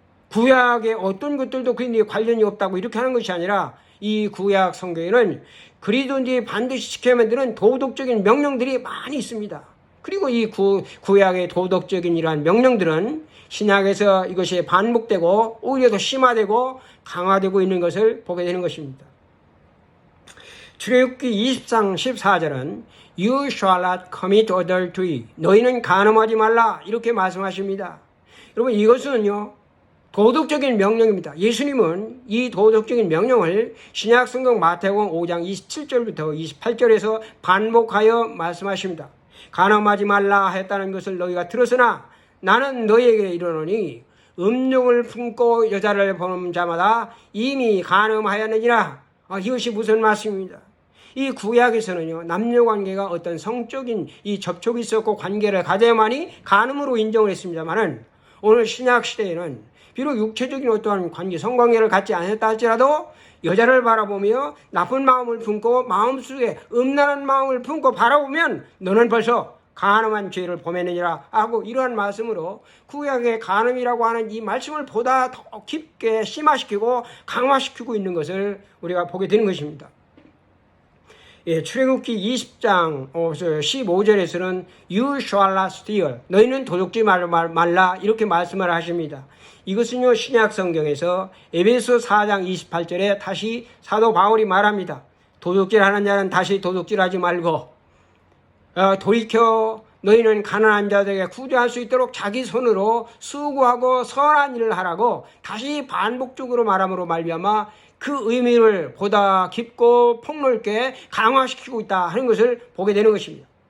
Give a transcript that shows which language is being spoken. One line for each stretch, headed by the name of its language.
Korean: 구약의 어떤 것들도 그리스도인이 관련이 없다고 이렇게 하는 것이 아니라 이 구약 성경에는 그리스도인이 반드시 지켜야만 되는 도덕적인 명령들이 많이 있습니다. 그리고 이 구약의 도덕적인 이러한 명령들은 신약에서 이것이 반복되고 오히려 더 심화되고 강화되고 있는 것을 보게 되는 것입니다. 출애굽기 20장 14절은
English: You shall not commit adultery.
Korean: 너희는 간음하지 말라 이렇게 말씀하십니다. 여러분 이것은요 도덕적인 명령입니다. 예수님은 이 도덕적인 명령을 신약 성경 마태복음 5장 27절부터 28절에서 반복하여 말씀하십니다. 간음하지 말라 했다는 것을 너희가 들었으나 나는 너희에게 이르노니 음욕을 품고 여자를 보는 자마다 이미 간음하였느니라. 이것이 무슨 말씀입니다. 이 구약에서는요 남녀관계가 어떤 성적인 이 접촉이 있었고 관계를 가져야만이 간음으로 인정을 했습니다만은 오늘 신약 시대에는 비록 육체적인 어떠한 관계 성관계를 갖지 않았다 할지라도 여자를 바라보며 나쁜 마음을 품고 마음속에 음란한 마음을 품고 바라보면 너는 벌써 간음한 죄를 범했느니라 하고 이러한 말씀으로 구약의 간음이라고 하는 이 말씀을 보다 더 깊게 심화시키고 강화시키고 있는 것을 우리가 보게 되는 것입니다. 출애굽기 20장 15절에서는
English: You shall not steal.
Korean: 너희는 도둑질 말라 이렇게 말씀을 하십니다. 이것은요 신약 성경에서 에베소 4장 28절에 다시 사도 바울이 말합니다. 도둑질하는 자는 다시 도둑질하지 말고 돌이켜 너희는 가난한 자들에게 구제할 수 있도록 자기 손으로 수고하고 선한 일을 하라고 다시 반복적으로 말함으로 말미암아 그 의미를 보다 깊고 폭넓게 강화시키고 있다 하는 것을 보게 되는 것입니다.